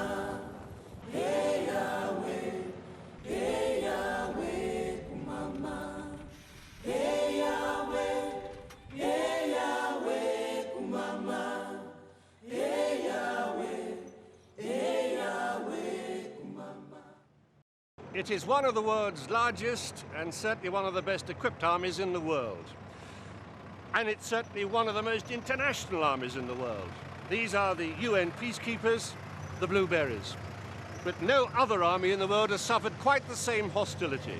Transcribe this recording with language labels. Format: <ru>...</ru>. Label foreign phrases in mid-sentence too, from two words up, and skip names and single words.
<en>Hey Yahweh, kumama. Hey Yahweh, kumama. Hey Yahweh, kumama. It is one of the world's largest and certainly one of the best equipped armies in the world. And it's certainly one of the most international armies in the world. These are the UN Peacekeepers, the Blueberries. But no other army in the world has suffered quite the same hostility.</en>